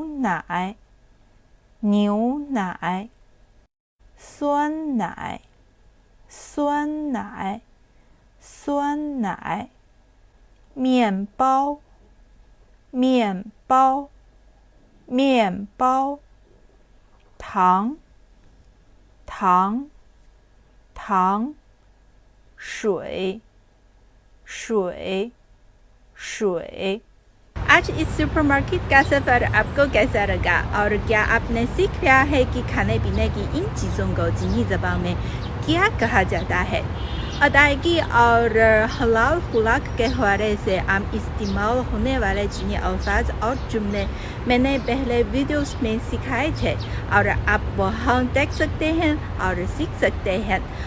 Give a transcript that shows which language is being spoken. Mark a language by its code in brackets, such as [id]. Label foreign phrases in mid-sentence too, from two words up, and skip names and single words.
[zh] 奶，牛奶，酸奶，酸奶，酸奶，面包，面包，面包，糖，糖，糖，水，水，水。 [ur] آج اس سپرمارکیٹ کا سفر آپ کو کیسا لگا اور کیا آپ نے سیکھ لیا ہے کہ کھانے پینے کی ان چیزوں کو چینی زبان میں کیا کہا جاتا ہے. ادائیگی اور حلال خوراک کے حوالے سے عام استعمال ہونے والے چینی الفاظ اور جملے میں نے پہلے ویڈیوز میں سکھائے تھے اور آپ وہاں دیکھ سکتے ہیں اور سیکھ سکتے ہیں.